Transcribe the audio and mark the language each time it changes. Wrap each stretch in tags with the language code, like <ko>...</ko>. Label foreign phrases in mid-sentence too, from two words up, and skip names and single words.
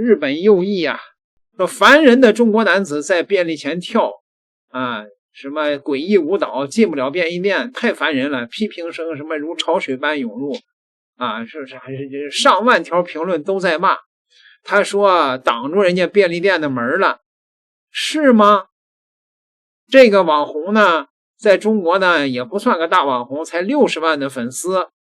<zh>日本右翼啊，說凡人的中國男子在便利前跳什麼詭異舞蹈，進不了便利店，太煩人了，批評聲什麼如潮水般湧入是上萬條評論都在罵。他說擋住人家便利店的門了，是嗎？這個網紅呢，在中國呢也不算個大網紅，才60萬的粉絲。</zh>